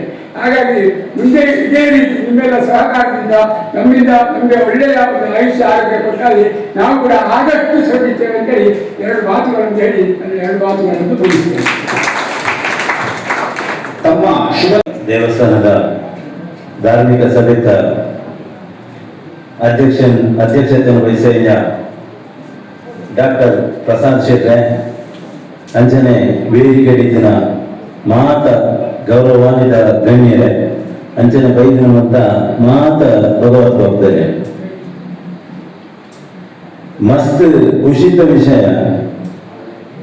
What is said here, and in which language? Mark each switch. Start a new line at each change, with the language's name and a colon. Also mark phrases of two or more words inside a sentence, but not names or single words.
Kannada: ಹಾಗಾಗಿ ಮುಂದೆ ಇದೇ ರೀತಿ ನಿಮ್ಮೆಲ್ಲ ಸಹಕಾರದಿಂದ ನಮ್ಮಿಂದ ನಮಗೆ ಒಳ್ಳೆಯ ಒಂದು ಆಯುಷ್ಯ ಆರೋಗ್ಯ ಕೊಟ್ಟಾಗಿ ನಾವು ಕೂಡ ಆದಷ್ಟು ಶ್ರಮಿಸ್ತೇವೆ ಅಂತೇಳಿ 2 ಮಾತುಗಳನ್ನು ಹೇಳಿ ನನ್ನ 2 ಮಾತುಗಳನ್ನು ಮುಗಿಸ್ತೇನೆ. ತಮ್ಮ ಶುಭ
Tulu: ದೇವಸ್ಥಾನದ ಧಾರ್ಮಿಕ ಸಭೆಯ ಅಧ್ಯಕ್ಷತೆಯನ್ನು ವಹಿಸಿದ ಡಾಕ್ಟರ್ ಪ್ರಸಾದ್ ಶೆಟ್ರೆ ಅಂಚನೆ ವೇದಿಕೆಡಿನ ಮಾತ ಗೌರವಾನ್ವಿತ ಗಣ್ಯರೇ ಅಂಚನೆ ಬೈದಿನಂತ ಮಾತ ಭಗವತ್ ಭಕ್ತರೇ, ಮಸ್ತ್ ಖುಷಿತ ವಿಷಯ